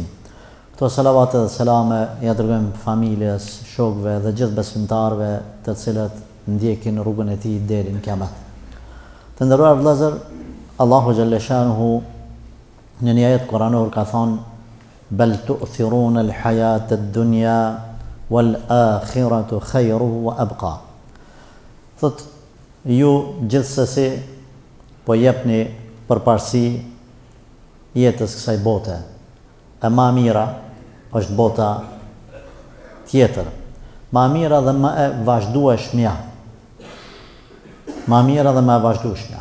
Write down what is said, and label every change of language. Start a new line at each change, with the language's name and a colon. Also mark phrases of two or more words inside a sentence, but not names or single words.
Albanian: Këto salavatet dhe selame ja dërgojmë familjes, shokëve dhe gjithë besimtarëve të cilët ndjekin rrugën e tij deri në kiamet. Të nderuar vëllezër, Allahu
Arabic: جل شأنه
Albanian: në një ajet kuranor ka thonë:
Arabic: "بل تؤثرون الحياة الدنيا والآخرة خير وأبقى."
Albanian: Thot, ju gjithsesi po jepni përparësi jetës kësaj bote. E ma mira është bota tjetër. Ma mira dhe më e vazhdueshmja. Ma mira dhe më e vazhdueshmja.